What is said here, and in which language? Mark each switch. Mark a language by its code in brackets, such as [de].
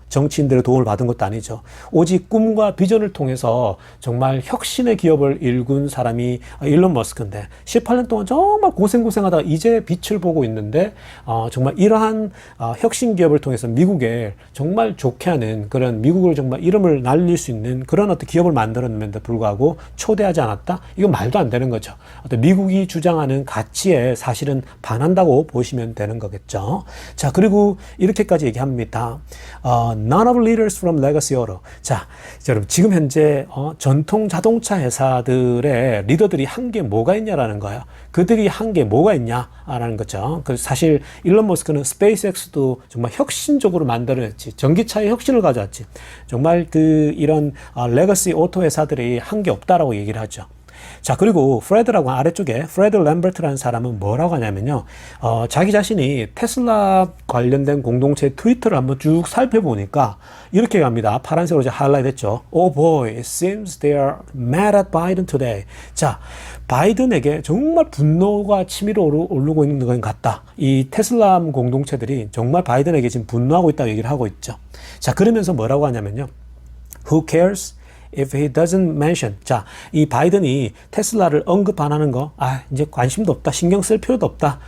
[ko] 정치인들의 도움을 받은 것도 아니죠. 오직 꿈과 비전을 통해서 정말 혁신의 기업을 일군 사람이 일론 머스크인데, 18년 동안 정말 고생하다가 이제 빛을 보고 있는데, 정말 이러한 혁신 기업을 통해서 미국에 정말 좋게 하는, 그런 미국을 정말 이름을 날릴 수 있는 그런 어떤 기업을 만들었는데도 불구하고 초대하지 않았다? 이건 말도 안 되는 거죠. 어떤 미국이 주장하는 가치에 사실은 반한다고 보시면 되는 거겠죠. 자, 그리고 이렇게까지 얘기합니다. [en] None of leaders from legacy auto. [ko] 자, 여러분, 지금 현재 전통 자동차 회사들의 리더들이 한 게 뭐가 있냐라는 거예요. 그들이 한 게 뭐가 있냐라는 거죠. 그 사실 일론 머스크는 스페이스X도 정말 혁신적으로 만들어냈지, 전기차의 혁신을 가져왔지. 정말 이런 레거시 오토 회사들이 한 게 없다라고 얘기를 하죠. 자, 그리고 프레드라고 아래쪽에 프레드 램버트라는 사람은 뭐라고 하냐면요, 자기 자신이 테슬라 관련된 공동체 트위터를 한번 쭉 살펴보니까 이렇게 갑니다. 파란색으로 이제 하이라이트 했죠. [en] Oh boy, it seems they are mad at Biden today. [ko] 자, 바이든에게 정말 분노가 치밀어 오르고 있는 것 같다. 이 테슬라 공동체들이 정말 바이든에게 지금 분노하고 있다고 얘기를 하고 있죠. 자, 그러면서 뭐라고 하냐면요, [en] Who cares? if he doesn't mention. [ko] 자, 이 바이든이 테슬라를 언급 안 하는 거, 이제 관심도 없다, 신경 쓸 필요도 없다.